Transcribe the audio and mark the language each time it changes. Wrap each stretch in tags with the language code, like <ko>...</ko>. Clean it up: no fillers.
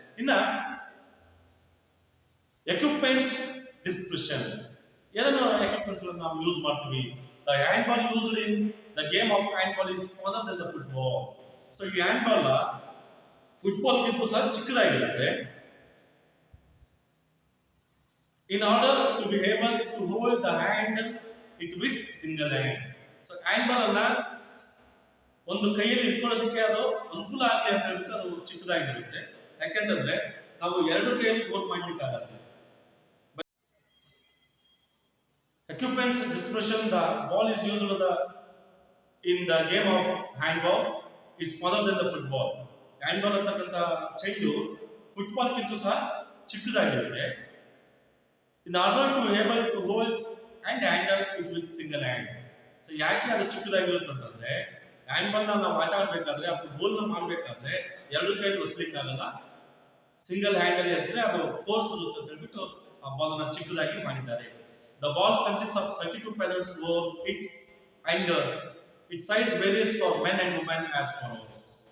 <kn>ಇನ್ನ equipments description, ಏನನ್ನು equipments ನಾವು ಯೂಸ್ ಮಾಡ್ತೀವಿ.</kn> <en>The hand ball used in the game of hand ball is smaller then the football.</en> <kn>So ಈ hand ball football ಗಿಂತ ಸಹ ಚಿಕ್ಕದಾಗಿರುತ್ತೆ.</kn> <en>In order to be able to hold the handle it with single hand.</en> <kn>So hand ball ಅನ್ನ ಒಂದು ಕೈಯಲ್ಲಿ ಇಟ್ಕೊಳ್ಳೋದಕ್ಕೆ ಅದು ಅನುಕೂಲ ಆಗಲಿ ಅಂತ ಹೇಳ್ಬಿಟ್ಟು ಅದು ಚಿಕ್ಕದಾಗಿರುತ್ತೆ. ಯಾಕೆಂತಂದ್ರೆ ನಾವು ಎರಡು ಕೈಯಲ್ಲಿ ಗೋಲ್ ಮಾಡ್ಲಿಕ್ಕೆ ಆಗಲ್ಲ.</kn> <en>Equipments description: the ball is used in the game of handball is smaller than the football.</en> <kn>Handball ಅಂತಕ್ಕಂತ ಚೆಂಡು ಫುಟ್ಬಾಲ್ ಗಿಂತ ಸಹ ಚಿಕ್ಕದಾಗಿರುತ್ತೆ.</kn> <en>In order to able to hold and handle it with single hand.</en> <kn>So ಯಾಕೆ ಅದು ಚಿಕ್ಕದಾಗಿರುತ್ತೆ ಅಂತಂದ್ರೆ handball ನಾವು ಆಟ ಆಡಬೇಕಾದ್ರೆ ಅಥವಾ ಗೋಲ್ ಮಾಡಬೇಕಾದ್ರೆ ಎರಡು ಕೈಯಲ್ಲಿ ಒಸಲಿಕ್ಕೆ ಆಗಲ್ಲ. ಸಿಂಗಲ್ ಹ್ಯಾಂಡ್ ಅಲ್ಲಿ ಎಸೆದ್ರೆ ಅದು ಫೋರ್ಸ್ ಇರುತ್ತೆ ಅಂತ ಹೇಳ್ಬಿಟ್ಟು ಆ ಬಾಲ್ ಅನ್ನು ಚಿಕ್ಕದಾಗಿ ಮಾಡಿದ್ದಾರೆ.</kn> <en>The ball consists of 32 pedals over it and its size varies for men and women as follows.</en>